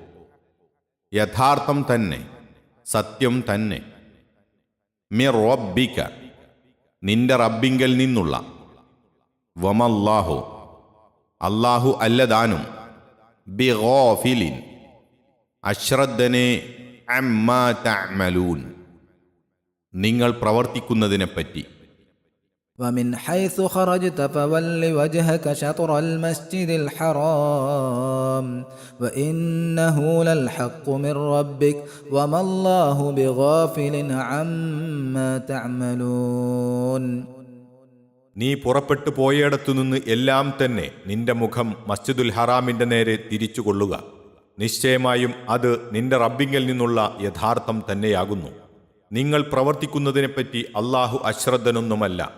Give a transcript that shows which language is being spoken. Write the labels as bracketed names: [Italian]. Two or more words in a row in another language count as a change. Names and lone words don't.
[Malayalam] യഥാർത്ഥം തന്നെ, സത്യം തന്നെ, [Arabic] من ربك, [Malayalam] നിന്റെ റബ്ബിങ്കൽ നിന്നുള്ള, വമല്ലാഹു, അല്ലാഹു അല്ലതാനും, ബിഗാഫിലിൻ, അശ്രദ്ധനെ, [Arabic] عما تعملون, [Malayalam] നിങ്ങൾ പ്രവർത്തിക്കുന്നതിനെപ്പറ്റി. [Arabic] ومن حيث خرجت فول وجهك شطر المسجد الحرام وإنه للحق من ربك وما الله بغافل عما تعملون. [Malayalam] നീ പുറപ്പെട്ടു പോയിടത്തുനിന്ന് എല്ലാം തന്നെ നിന്റെ മുഖം മസ്ജിദുൽ ഹറാമിന്റെ നേരെ തിരിച്ചുകൊള്ളുക. നിശ്ചയമായും അത് നിന്റെ റബ്ബിങ്കൽ നിന്നുള്ള യഥാർത്ഥം തന്നെയാകുന്നു. നിങ്ങൾ പ്രവർത്തിക്കുന്നതിനെപ്പറ്റി അല്ലാഹു അശ്രദ്ധനൊന്നുമല്ല.